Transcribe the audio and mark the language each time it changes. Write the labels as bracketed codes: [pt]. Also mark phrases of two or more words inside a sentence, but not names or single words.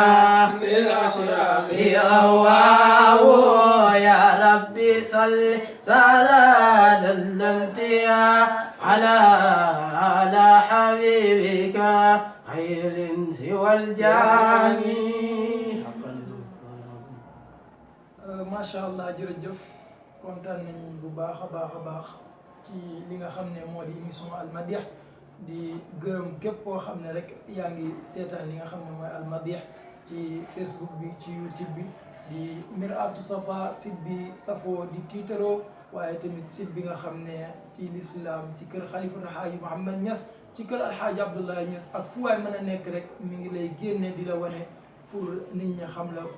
[ar] أهواه يا ربي صل صلاة الانتهاء على حبيبك خير الإنس والجان. ما شاء الله [wo] jërëjëf kontaan nañ bu baax a baax ci li nga xam ne moo di émission Al Madih di gërëm képp koo xam ne rek yaa ngi seetaan li nga xam ne mooy Al Madih ci Facebook bi ci YouTube bi di Mir'atu Safa site bi safoo di tiitaroo waaye tamit site bi nga xam ne ci l'islam ci kër Xalifa Alxaaji Mouhamed Niass ci kër Alxaaji Abdoulaye Niass ak fu waay mën a nekk rek mi ngi lay génne di la wane pour nit ñi xam la.